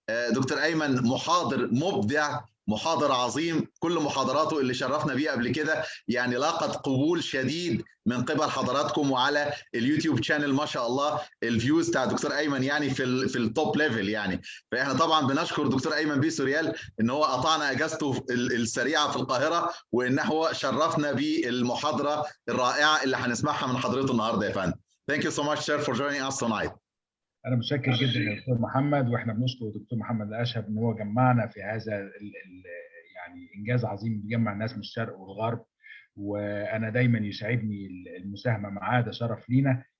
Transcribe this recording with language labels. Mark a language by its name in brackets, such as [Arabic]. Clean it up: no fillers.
[Arabic] دكتور ايمن محاضر مبدع، محاضر عظيم، كل محاضراته اللي شرفنا بيه قبل كده يعني لاقت قبول شديد من قبل حضراتكم، وعلى اليوتيوب شانل ما شاء الله الفيوز بتاع دكتور ايمن يعني في [English] التوب ليفل [Arabic] يعني. فاحنا طبعا بنشكر دكتور ايمن بي سوريال ان هو قطعنا اجازته السريعه في القاهره، وان هو شرفنا بالمحاضره الرائعه اللي هنسمعها من حضرته النهارده يا فندم. [English] Thank you so much sir for joining us tonight. [Arabic] انا متشكر جدا يا دكتور محمد، واحنا بنشكر الدكتور محمد الاشهب ان هو جمعنا في هذا يعني انجاز عظيم بيجمع الناس من الشرق والغرب، وانا دايما يسعدني المساهمه معاه، ده شرف لينا.